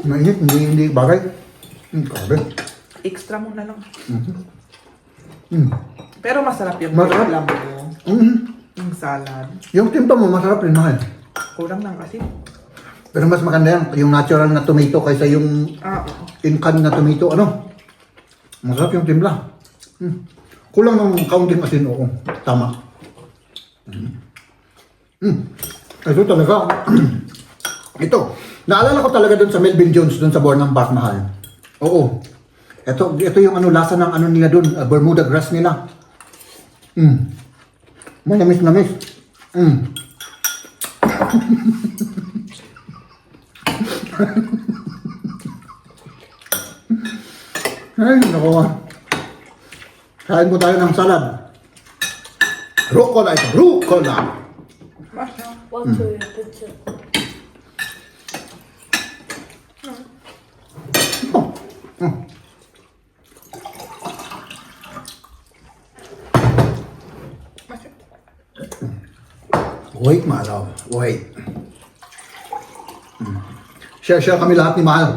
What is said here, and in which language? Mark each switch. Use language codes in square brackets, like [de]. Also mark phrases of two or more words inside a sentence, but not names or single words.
[tl] Mainit, hindi bagay. Grabe. Extra mo na lang. Pero masarap yung Masarap. timpla mo. Mhm. Yung salad. Yung timpla mo, masarap rin, mahal. Kulang ng asin. Pero mas maganda yan, yung natural na tomato kaysa yung Ah, oo. in-can na tomato, ano? Masarap yung timpla. Kulang ng kaunting asin, oo. Tama. Ito talaga. Ito. Naalala ko talaga doon sa Melvin Jones, doon sa Bornang Park, mahal. Oo. Ito yung ano, lasa ng ano nila doon, Bermuda grass nila. Manamis-namis. Ay, naku. Kain po tayo ng salad. Rucola ito, rucola. Masarap. [de] Warte, bitte. [tl] Wait, mahal. Wait. Share kami lahat ni Mahal.